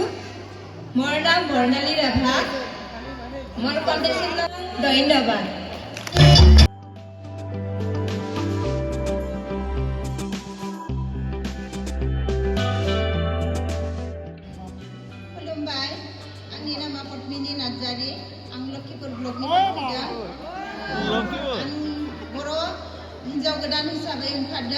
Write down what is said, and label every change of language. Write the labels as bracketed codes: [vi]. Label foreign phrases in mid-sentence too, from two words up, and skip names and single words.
[as] মোৰ নাম বৰ্ণালী ৰাভা। মোৰ কণ্টেক্টৰ নাম ধন্যবাদ। [brx] खुलुमबाय, आंनि नामा पद्मिनी नार्जारी। आं लक्षीपुर ब्लकनि फैदों। आं बर' हिन्जाव गोदान हिसाबै ओंखारदों।